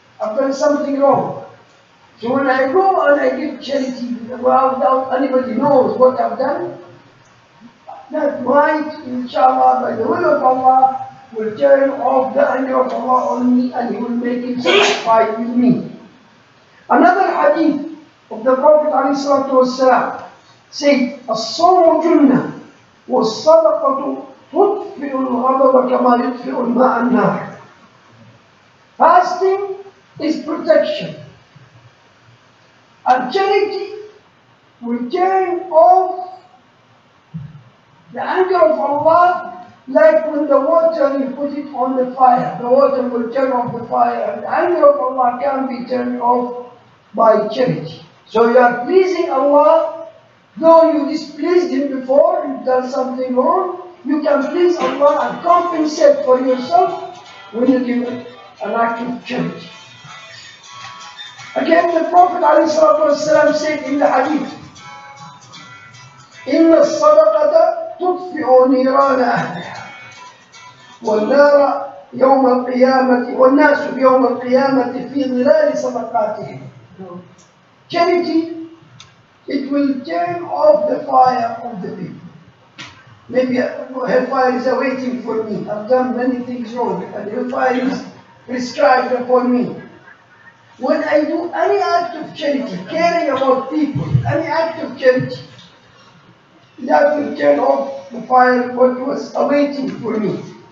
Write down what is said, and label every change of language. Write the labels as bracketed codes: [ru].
[en] I've done something wrong. So when I go and I give charity without anybody knows what I've done, that might, inshallah, by the will of Allah, will turn off the anger of Allah on me and He will make Him satisfied with me. Another hadith of the Prophet ﷺ said, [ar] الصوم جنة والصدقة تطفئ الغضب كما يطفئ الماء النار. [en] Fasting is protection. And charity will turn off the anger of Allah, like when the water, you put it on the fire. The water will turn off the fire, and the anger of Allah can be turned off by charity. So you are pleasing Allah, though you displeased Him before, you've done something wrong, you can please Allah and compensate for yourself when you give an act of charity. Again, the Prophet ﷺ said in the hadith, [ar] إن الصدقة تطفئ نيران أهلها والنار يوم القيامة والناس يوم القيامة في ظلال صدقاتهم. [en] Charity, it will turn off the fire of the people. Maybe hellfire is awaiting for me. I've done many things wrong, and hellfire is prescribed upon me. When I do any act of charity, caring about people, any act of charity, that will turn off the fire what was awaiting for me.